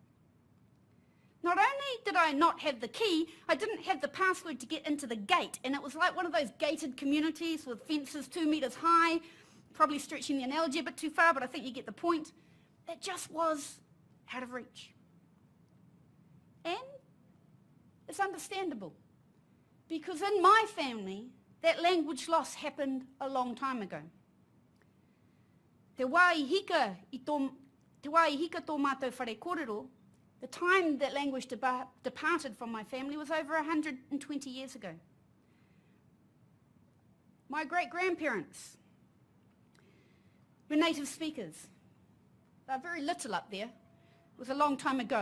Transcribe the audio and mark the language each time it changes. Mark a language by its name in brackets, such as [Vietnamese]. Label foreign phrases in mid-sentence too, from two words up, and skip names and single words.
[English] Not only did I not have the key, I didn't have the password to get into the gate, and it was like one of those gated communities with fences 2 meters high, probably stretching the analogy a bit too far, but I think you get the point. It just was out of reach. And it's understandable, because in my family, that language loss happened a long time ago. [Māori] Te wā i hika tō mātou whare kōrero, [English] the time that language departed from my family was over 120 years ago. My great-grandparents were native speakers. They're very little up there. It was a long time ago.